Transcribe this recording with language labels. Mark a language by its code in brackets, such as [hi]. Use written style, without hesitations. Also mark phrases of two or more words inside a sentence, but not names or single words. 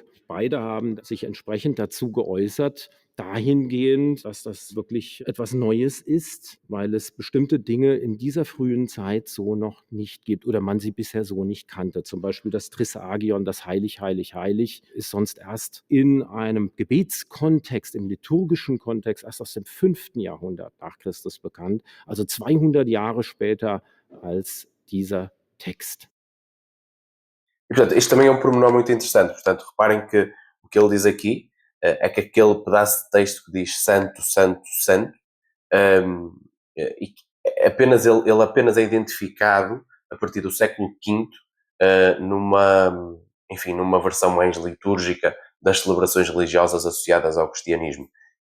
[de] Beide haben sich entsprechend dazu geäußert, dahingehend, dass das wirklich etwas Neues ist, weil es bestimmte Dinge in dieser frühen Zeit so noch nicht gibt oder man sie bisher so nicht kannte. Zum Beispiel das Trisagion, das Heilig, Heilig, Heilig, ist sonst erst in einem Gebetskontext, im liturgischen Kontext, erst aus dem 5. Jahrhundert nach Christus bekannt, also 200 Jahre später als dieser Text. [pt] E, portanto, isto também é um pormenor muito interessante. Portanto, reparem que o que ele diz aqui é que aquele pedaço de texto que diz santo, santo, santo, e ele apenas é identificado a partir do século V numa versão mais litúrgica das celebrações religiosas associadas ao cristianismo.